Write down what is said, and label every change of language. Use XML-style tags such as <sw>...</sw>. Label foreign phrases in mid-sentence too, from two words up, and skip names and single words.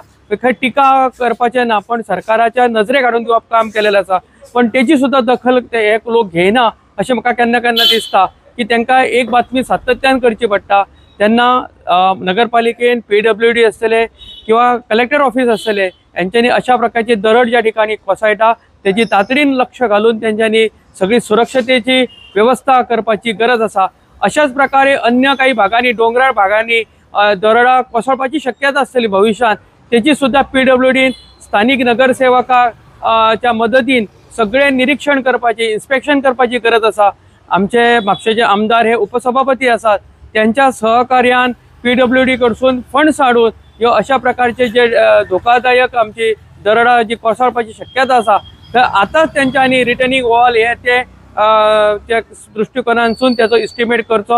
<kok>खंय टिका करपाचें ना पण सरकाराच्या नजरेक हाडून दिवप काम केलेलें आसा. पण तेची सुद्दां दखल ते एक लोक घेयना अशें म्हाका केन्ना केन्ना दिसता की तांकां एक बातमी सातत्यान करची पडटा. त्यांना नगरपालिकेन PWD असतले किंवा</kok> <en>collector office</en> <kok>असतले यांच्यानी अशा प्रकारची दरड ज्या ठिकाणी कोसळटा त्याची तातडीन लक्ष घालून त्यांच्यानी सगळी सुरक्षतेची व्यवस्था करपाची गरज असा। अशाच प्रकारे अन्य काही भागांनी डोंगराळ भागांनी दरडा कोसळपाची शक्यता असतली भविष्यात त्याची सुद्धा PWD स्थानिक नगरसेवकाच्या मदतीन सगळे निरीक्षण करपाची इन्स्पेक्शन करपाची गरज असा। आमचे म्हापशेचे आमदार हे उपसभापती असतात त्यांच्या सहकार्यान PWD कडसून फंड्स हाडून ह्यो अशा प्रकारचे जे धोकादायक आमची दरडा जी कोसळपाची शक्यता असा तर आताच त्यांच्यानी</kok> <en>retaining wall</en> <kok>हे ते त्या दृष्टिकोनांसून त्याचो इस्टिमेट करचो।</kok>